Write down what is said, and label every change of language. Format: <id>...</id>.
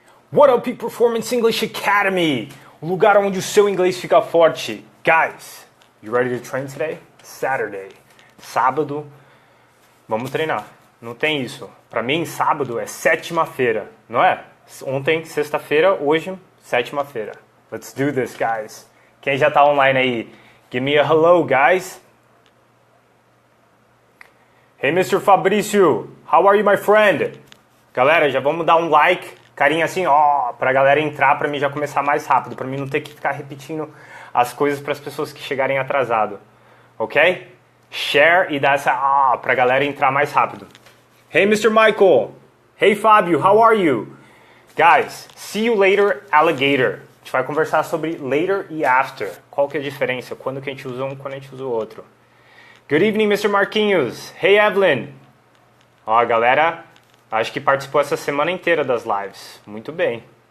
<en>What up, Peak Performance English Academy?</en> <pt>O lugar onde o seu inglês fica forte.</pt> <en>Guys, you ready to train today? Saturday.</en> <pt>Sábado, vamos treinar. Não tem isso. Pra mim, sábado é sétima-feira, não é? Ontem, sexta-feira, hoje, sétima-feira.</pt> <en>Let's do this, guys.</en> <pt>Quem já tá online aí?</pt> <en>Give me a hello, guys. Hey, Mr. Fabrício. How are you, my friend?</en> <pt>Galera, já vamos dar um like. Carinha assim, ó, pra galera entrar, pra mim já começar mais rápido, pra mim não ter que ficar repetindo as coisas para as pessoas que chegarem atrasado, ok? Share e dá essa, pra galera entrar mais rápido.</pt> <en>Hey, Mr. Michael. Hey, Fábio, how are you? Guys, see you later, alligator.</en> <pt>A gente vai conversar sobre later e after. Qual que é a diferença? Quando que a gente usa um, quando a gente usa o outro.</pt> <en>Good evening, Mr. Marquinhos. Hey, Evelyn.</en> <pt>Ó, a galera... Acho que participou essa semana inteira das lives. Muito bem.</pt>